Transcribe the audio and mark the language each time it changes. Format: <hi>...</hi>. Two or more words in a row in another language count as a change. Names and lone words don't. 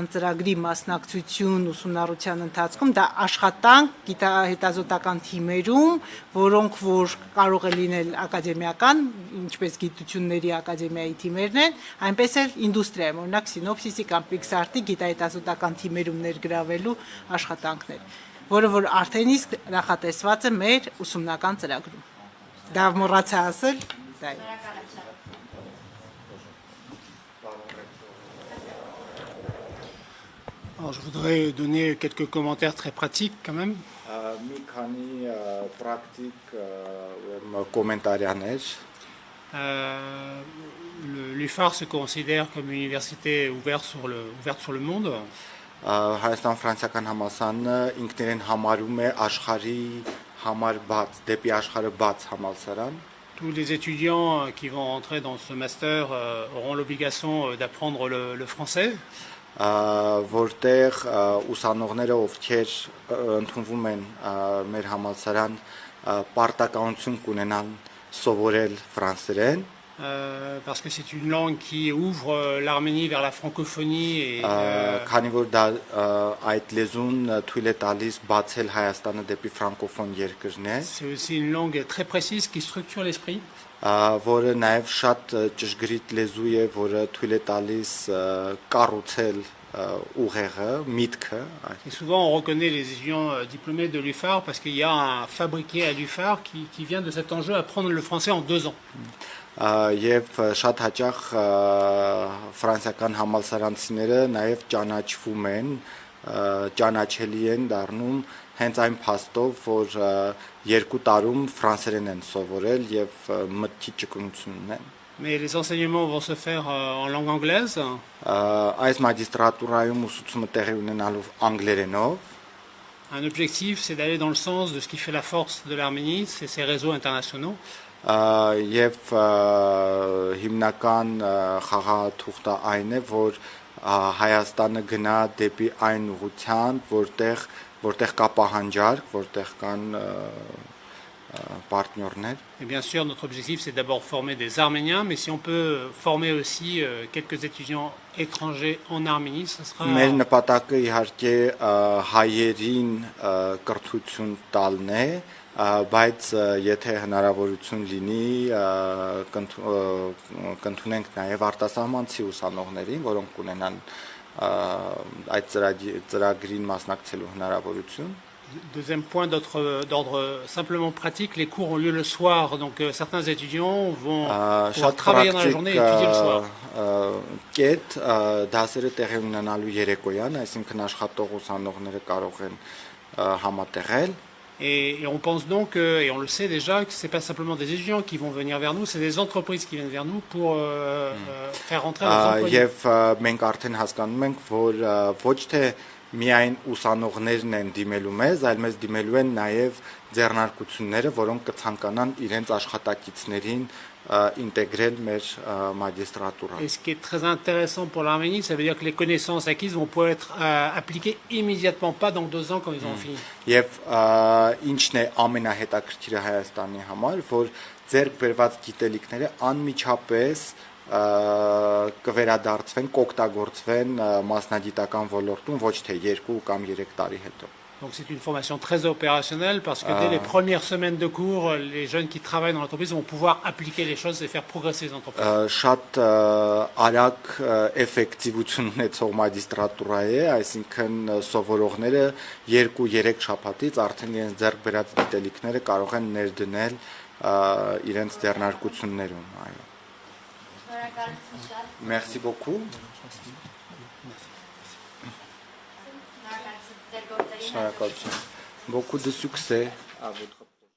<hy>ծրագրի մասնակցություն ուսումնառության ընթացքում, դա աշխատանք գիտահետազոտական թիմերում, որոնք որ կարող է լինել ակադեմիական, ինչպես գիտությունների ակադեմիայի թիմերն են, այնպես էլ ինդուստրիայում, օրինակ Սինոպսիսի կամ Pixart-ի գիտահետազոտական թիմերում ներգրավելու աշխատանքներ, որը որ արդեն իսկ նախատեսված է մեր ուսումնական ծրագրում։ Դա մոռացա ասել, դա է։</hy> <fr>Alors, je voudrais donner quelques commentaires très pratiques quand même.</fr> <hy>Մի քանի պրակտիկ կոմենտարիաներ</hy> <fr>L'UFAR se considère comme une université ouverte sur le monde.</fr> <hy>Հայաստան-ֆրանսիական համալսարանը ինքներեն համարում է աշխարհի համար բաց, դեպի աշխարհը բաց համալսարան։</hy> <fr>Tous les étudiants qui vont entrer dans ce master auront l'obligation d'apprendre le français.</fr> <hy>Որտեղ ուսանողները, ովքեր ընդունվում են մեր համալսարան, պարտականություն կունենան սովորել ֆրանսերեն</hy> <fr>parce que c'est une langue qui ouvre l'Arménie vers la francophonie et</fr> <hy>Քանի որ դա այդ լեզուն թույլ է տալիս բացել Հայաստանը դեպի ֆրանկոֆոն երկրներ,</hy> <fr>c'est aussi une langue très précise qui structure l'esprit.</fr> <hy>որը նաև շատ ճշգրիտ լեզու է, որը թույլ է տալիս կառուցել ուղեղը, միտքը։</hy> <fr>Et souvent, on reconnaît les étudiants diplômés de l'UFAR parce qu'il y a un fabriqué à l'UFAR qui vient de cet enjeu apprendre le français en 2 ans.</fr> <hy>Եվ շատ հաճախ ֆրանսիական համալսարանցիները նաև ճանաչվում են, ճանաչելի են դառնում հենց այն փաստով, որ 2 տարում ֆրանսերեն են սովորել եւ մտքի ճկունություն ունեն։</hy> <fr>Mais les enseignements vont se faire en langue anglaise.</fr> <hy>Այս մագիստրատուրայում ուսուցումը տեղի ունենալու անգլերենով։</hy> <fr>Un objectif, c'est d'aller dans le sens de ce qui fait la force de l'Arménie, c'est ses réseaux internationaux.</fr> <hy>Եվ հիմնական խաղաթուղթը այն է, որ Հայաստանը գնա դեպի այն ուղղությամբ, որտեղ կա պահանջարկ, որտեղ կան պարտներներ։</hy> <fr>Et bien sûr, notre objectif, c'est d'abord former des Arméniens, mais si on peut former aussi quelques étudiants étrangers en Arménie, ce sera...</fr> <hy>Մեր նպատակը իհարկե հայերին կրթություն տալն է, բայց եթե հնարավորություն լինի կընդունենք նաև արտասահմանցի ուսանողներին, որոնք կունենան այդ ծրագրին մասնակցելու հնարավորություն։</hy> <fr>Deuxième point d'ordre simplement pratique, les cours ont lieu le soir, donc certains étudiants vont pouvoir travailler dans la journée et étudier le soir.</fr> <hy>Կետ դասերը տեղի ունենալու երեկոյան, այսինքն աշխատող ուսանողները կարող են համատեղել։</hy> <fr>Et on pense donc, et on le sait déjà, que ce n'est pas simplement des étudiants qui vont venir vers nous, c'est des entreprises qui viennent vers nous pour faire rentrer nos employés.</fr> <hy>Եվ մենք արդեն հասկանում ենք, որ ոչ թե միայն ուսանողներն են դիմելու մեզ, այլ մեզ դիմելու են նաև ձեռնարկությունները, որոնք կցանկանան իրենց աշխատակիցներին intégrer մեր magistratura.</hy> <fr>Et ce qui est très intéressant pour l'Arménie, ça veut dire que les connaissances acquises vont pouvoir être appliquées immédiatement, pas dans 2 ans quand ils ont fini.</fr> <hy>Եվ ինչն է ամենահետաքրքիրը Հայաստանի համար, որ ձեռք բերված գիտելիքները անմիջապես կվերադարձվեն, կօգտագործվեն մասնագիտական ոլորտում ոչ թե 2 կամ 3 տարի հետո։</hy> <fr>Donc c'est une formation très opérationnelle parce que dès les premières semaines de cours, les jeunes qui travaillent dans l'entreprise vont pouvoir appliquer les choses et faire progresser les entreprises.</fr> <hy>Շատ արագ էֆեկտիվություն ունեցող մագիստրատուրա է, այսինքն սովորողները 2-3 շաբաթից արդեն իրենց ձեռք բերած գիտելիքները կարող են ներդնել իրենց ձեռնարկություններում, այո։</hy> <fr>Merci beaucoup. Beaucoup de succès à votre</fr>